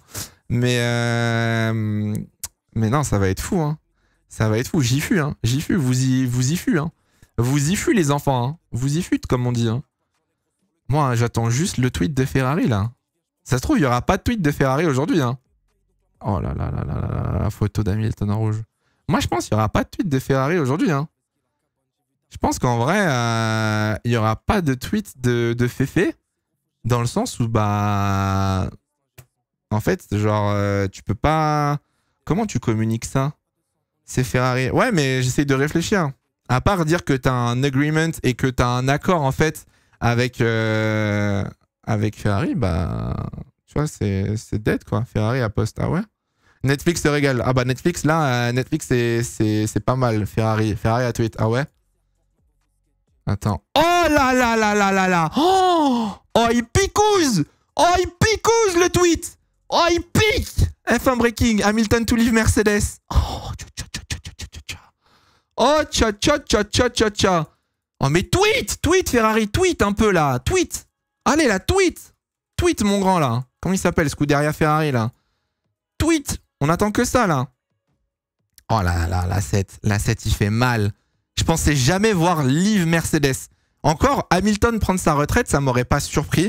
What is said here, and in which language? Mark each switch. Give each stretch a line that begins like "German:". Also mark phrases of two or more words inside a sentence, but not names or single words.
French: Mais non, ça va être fou. Hein. Ça va être fou. J'y fus. Hein. J'y fus. Vous y fus. Hein. Vous y fus, les enfants. Hein. Vous y fûtes, comme on dit. Hein. Moi, hein, j'attends juste le tweet de Ferrari, là. Ça se trouve, il n'y aura pas de tweet de Ferrari aujourd'hui. Hein. Oh là là là là là là. Photo d'Hamilton en rouge. Moi, je pense qu'il n'y aura pas de tweet de Ferrari aujourd'hui. Hein. Je pense qu'en vrai, il n'y aura pas de tweet de Féfé, dans le sens où, bah... En fait, genre, tu peux pas... Comment tu communiques ça? C'est Ferrari. Ouais, mais j'essaye de réfléchir. À part dire que t'as un agreement et que t'as un accord, en fait, avec Ferrari, bah... Tu vois, c'est dead, quoi. Ferrari a post. Ah ouais? Netflix se régale. Ah bah Netflix, là, Netflix, c'est pas mal. Ferrari a tweet. Ah ouais? Attends. Oh là là là là là là. Oh, il picouse. Oh, il picouse le tweet. Oh, il pique.
English: F1 breaking. Hamilton to leave Mercedes. Oh, tcha tcha tcha tcha tcha tcha.
French: Oh, mais tweet Ferrari, tweet un peu là. Tweet. Allez là, tweet. Tweet mon grand là. Comment il s'appelle, Scuderia Ferrari là? Tweet. On attend que ça là. Oh là là, la 7. La 7, il fait mal. Je pensais jamais voir leave Mercedes. Encore, Hamilton prendre sa retraite, ça m'aurait pas surpris.